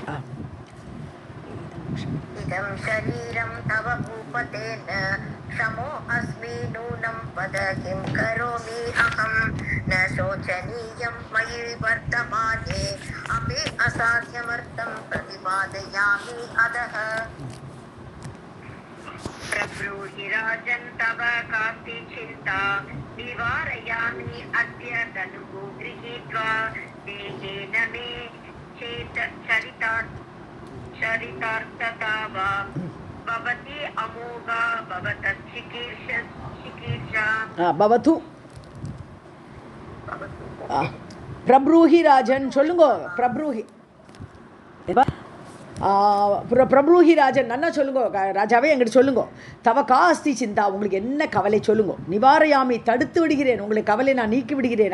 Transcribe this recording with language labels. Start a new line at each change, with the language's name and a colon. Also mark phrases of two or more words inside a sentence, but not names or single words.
Sanskrit: इदम् शरीरम् तव भूपतेन शमो अस्मि नूनम् वद किम् करोमि अहम् न शोचनीयम् मयि वर्तमाने अपि असाध्यमर्थम् प्रतिपादयामि अतः. प्रब्रूहि राजन् तव कास्ति चिन्ता निवारयामि अद्य तनुः गृहीत्वा देहेन मे चेत् चरितार्थता वा भवति अमोघा भवतश्चिकीर्षस्य चिकीर्षा भवतु प्रब्रूहि राजन् சொல்லுங்க. प्रब्रूहि प्रभुहि राजन्
Tamil: நன்னா சொல்லுங்க. ராஜாவே எங்கிட்ட சொல்லுங்க.
Sanskrit: तव कास्ति चिन्ता,
Tamil: உங்களுக்கு என்ன கவலை சொல்லுங்க. நிவாரயாமி, தடுத்து விடுகிறேன், உங்களை கவலை நான் நீக்கி விடுகிறேன்.